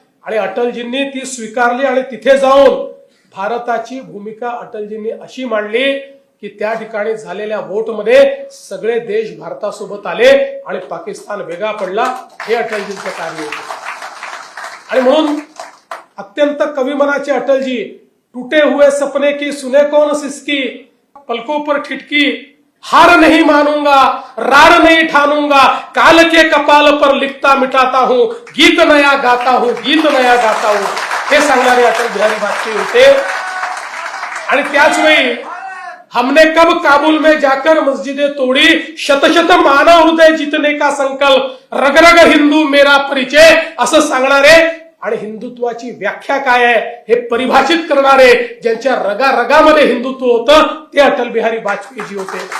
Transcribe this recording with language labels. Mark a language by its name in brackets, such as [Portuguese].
[Marathi] आणि अटलजींनी ती स्वीकारली आणि तिथे जाऊन भारताची भूमिका अटलजींनी अशी मांडली की त्या ठिकाणी झालेल्या वोटमध्ये सगळे देश भारतासोबत आले आणि पाकिस्तान वेगळा पडला. हे अटलजींचं कार्य होतं. आणि म्हणून [Hindi] अत्यंत कविमनाचे अटलजी, टूटे हुए सपने की सुने कौन सिसकी, पलकों पर ठिठकी, हार नहीं मानूंगा, रार नहीं ठानूंगा, काल के कपाल पर लिखता मिटाता हूं, गीत नया गाता हूं, गीत नया गाता हूं, [Marathi] हे सांगणारे अटल बिहारी वाजपेयी होते. आणि त्याच वेळी [Hindi] हमने कब काबुल में जाकर मस्जिदें तोड़ी, शत शत मानव हृदय जितने का संकल्प, रग रग हिंदू मेरा परिचय, [Marathi] असं सांगणारे आणि हिंदुत्वाची व्याख्या काय आहे हे परिभाषित करणारे, ज्यांच्या रगारगामध्ये हिंदुत्व होतं, ते अटल बिहारी वाजपेयीजी होते.